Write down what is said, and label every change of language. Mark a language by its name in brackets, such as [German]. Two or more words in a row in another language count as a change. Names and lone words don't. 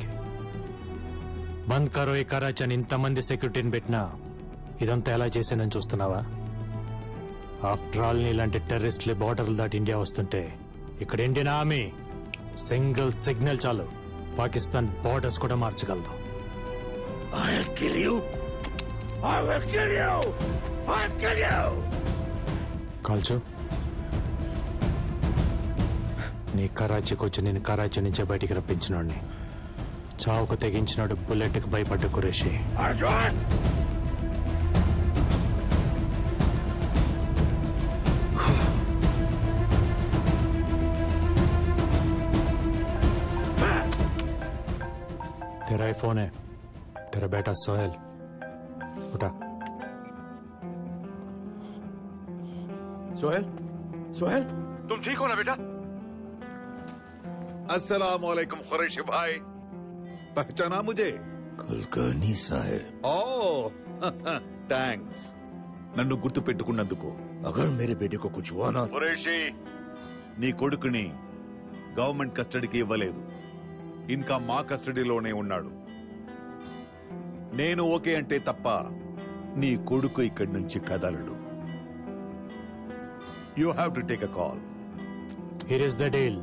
[Hindi] बंद करो [Telugu] ఈ కరాచీ అని ఇంతమంది సెక్యూరిటీని పెట్టినా ఇదంతా ఎలా చేశానని చూస్తున్నావా? [English] after all [Telugu] నీలాంటి టెర్రరిస్టులు బార్డర్లు దాటి ఇండియా వస్తుంటే ఇక్కడ [English] Indian Army single signal [Telugu] చాలు పాకిస్తాన్ బార్డర్స్ కూడా మార్చగలదు. [English] I'll kill you. I will kill you. I'll kill you. [Telugu] కాల్చు. నీ కరాచీకి వచ్చి నేను కరాచీ నుంచే బయటికి రప్పించినోడిని. చావుకు తెగించినాడు బుల్లెట్కి భయపడ్డ కురేషి. Arjun! [Hindi] तेरा ही फोन है, तेरा बेटा सोहेल. उठा. सोहेल, सोहेल, तुम ठीक हो ना बेटा? [Arabic] السلام عليكم [Hindi] कुरैशी भाई, पहचाना मुझे? कुलकर्णी साहब. [Telugu] ओ థ్యాంక్స్ నన్ను గుర్తు పెట్టుకున్నందుకు. [Hindi] अगर मेरे बेटे को कुछ हुआ ना, [Telugu] కురేషి నీ కొడుకుని [English] government custody [Telugu] ఇవ్వలేదు, ఇంకా మా కస్టడీలోనే ఉన్నాడు. నేను ఓకే అంటే తప్ప నీ కొడుకు ఇక్కడి నుంచి కదలడు. [English] you have to take a call. here is the deal.